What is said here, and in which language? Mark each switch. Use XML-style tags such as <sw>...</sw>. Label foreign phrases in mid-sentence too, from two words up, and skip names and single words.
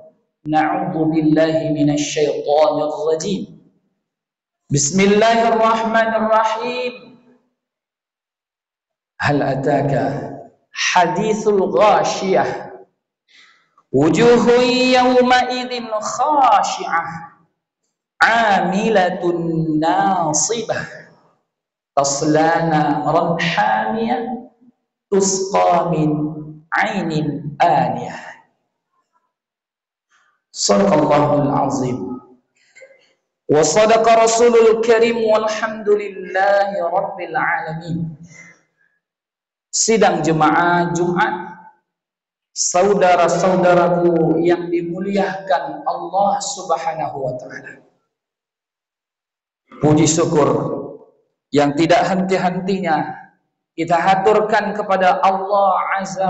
<ar>نعوذ بالله من الشيطان الرجيم. بسم الله الرحمن الرحيم. هل أتاك حديث الغاشية وجوه يومئذ خاشعة عاملة ناصبة تصلى نارا حامية تسقى من عين آنية. صدق الله العظيم وصدق رسوله الكريم والحمد لله رب العالمين.</ar> <id>Sidang jemaah Jumat, saudara-saudaraku yang dimuliakan Allah</id> <ar>سبحانه وتعالى.</ar> <id>Puji syukur yang tidak henti-hentinya kita haturkan kepada Allah Azza</id>